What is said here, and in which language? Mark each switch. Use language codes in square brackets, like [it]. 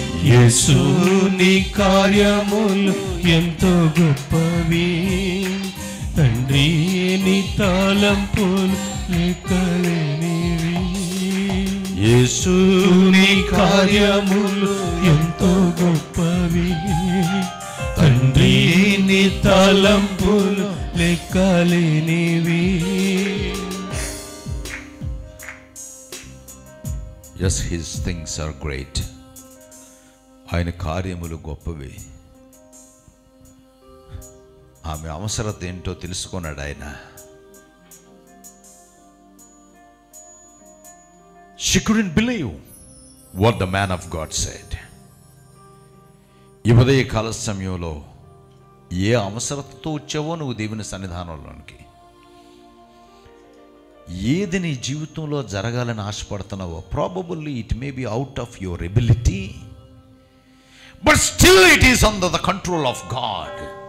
[te] యేసు నీ కార్యములు ఎంతో గొప్పవి, తండ్రి నీ తలంపులు లెక్కలేనివి. యేసు నీ కార్యములు ఎంతో గొప్పవి, తండ్రి నీ తలంపులు లెక్కలేనివి. [en] Yes, his things are great. [te] ఆయన కార్యములు గొప్పవి. ఆమె అవసరత ఏంటో తెలుసుకున్నాడు ఆయన. [en] She couldn't believe what the man of God said. [te] ఈ ఉదయ కాల సమయంలో ఏ అవసరతతో వచ్చావో నువ్వు దేవుని సన్నిధానంలోనికి, ఏది నీ జీవితంలో జరగాలని ఆశపడుతున్నావో, [en] Probably it may be out of your ability, but still it is under the control of God.